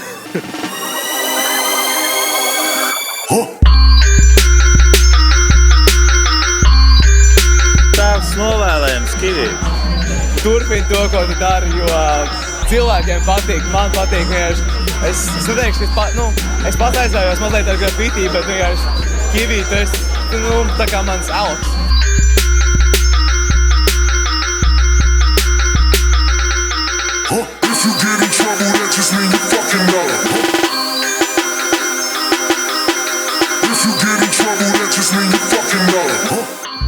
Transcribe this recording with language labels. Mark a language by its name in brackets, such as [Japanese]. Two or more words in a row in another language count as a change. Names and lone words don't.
[Latvian] Tavs novēlējums Kivi. Turpini to, ko tu dari, jo cilvēkiem patīk, man patīk vienkārši. Es neteikšu, es pats aizvējos mazliet ar grafiti, bet vienkārši Kivi, tu esi, tā kā mans elks. [English] If you get in trouble, that just mean you fucking know. If you get in trouble, that just mean you fucking know.